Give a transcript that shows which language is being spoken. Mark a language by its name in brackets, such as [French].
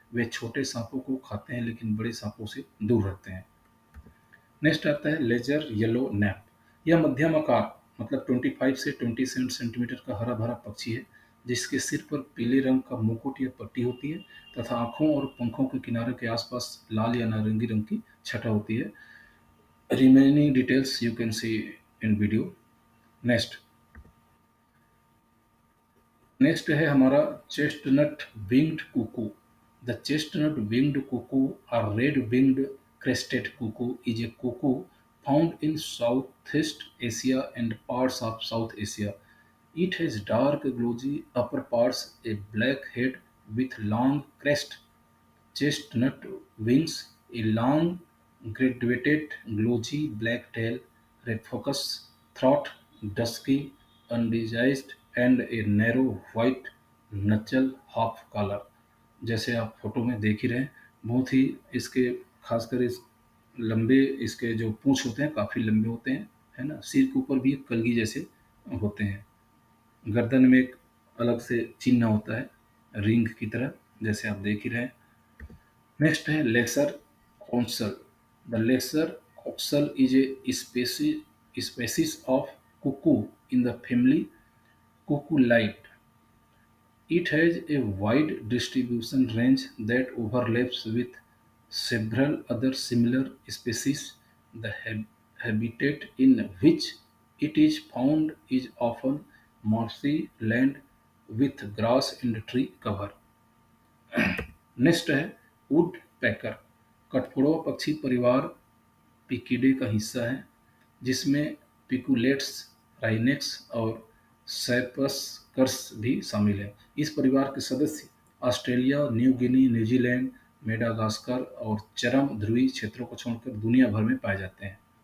[Hindi] वे छोटे सांपों को खाते हैं लेकिन बड़े सांपों से दूर रहते हैं। नेक्स्ट आता है लेजर येलो नैप। यह मध्यम आकार मतलब 25 से 27 सेंटीमीटर का हरा-भरा पक्षी है, जिसके सिर पर पीले रंग का मुकुट या पट्टी होती है तथा आँखों और पंखों के किनारों के आसपास लाल या नारंगी रंग की छटा होती है। [English] Remaining details you can see in video. [Hindi] Next next है हमारा chestnut winged Kuku. [English] the chestnut winged cuckoo [Hindi] और [English] Red winged crested cuckoo is a cuckoo found in Southeast Asia and parts of South Asia. It has dark glossy upper parts, a black head with long crest, chestnut wings, a long graduated glossy black tail, red focus, throat, dusky, undisguised, and a narrow white knuckle half collar. [Hindi] जैसे आप photo में देख ही रहे हैं, बहुत ही इसके खासकर इस लंबे इसके जो पूंछ होते हैं काफ़ी लंबे होते हैं, है ना? सिर के ऊपर भी एक कलगी जैसे होते हैं। गर्दन में एक अलग से चिन्ह होता है, रिंग की तरह, जैसे आप देख ही रहे हैं। नेक्स्ट है laser council. [English] The lesser coucal is a species of cuckoo in the family Cucullidae. It has a wide distribution range that overlaps with several other similar species. The habitat in which it is found is often marshy land with grass and tree cover. [Hindi] Next है would पैकर। कठफोड़वा पक्षी परिवार पिकीडे का हिस्सा है, जिसमें पिकुलेट्स, राइनेक्स और सैपस्कर्स भी शामिल हैं। इस परिवार के सदस्य Australia, New Guinea, New Zealand, Madagascar और चरम ध्रुवीय क्षेत्रों को छोड़कर दुनिया भर में पाए जाते हैं।